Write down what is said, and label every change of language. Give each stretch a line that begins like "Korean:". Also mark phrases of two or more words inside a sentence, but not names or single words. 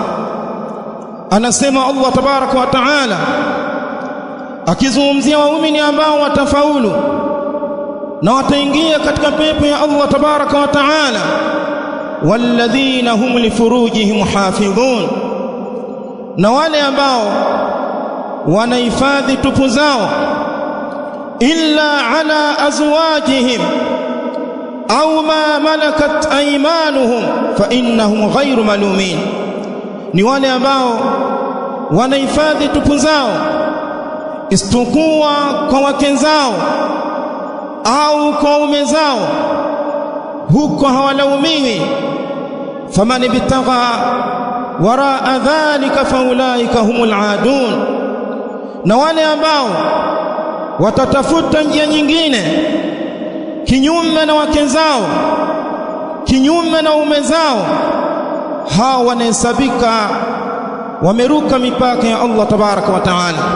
Swahili: Anasema
Arabic: الله تبارك وتعالى
Swahili: akizungumzia waumini ambao watafaulu na wataingia katika pepo ya
Arabic: الله تبارك وتعالى, والذين هم لفروجهم حافظون,
Swahili: na wale ambao wanahifadhi tupu zao,
Arabic: إلا على أزواجهم أو ما ملكت أيمانهم فإنهم غير ملومين,
Swahili: ni wale ambao wanahifadhi tupu zao isipokuwa kwa wake zao au kwa ume zao, huko hawalaumiwi.
Arabic: فمن ابتغى وراء ذلك فأولئك هم العادون,
Swahili: na wale ambao watatafuta njia nyingine kinyume na wake zao, kinyume na ume zao, hao wanahesabika wameruka mipaka ya
Arabic: الله تبارك وتعالى.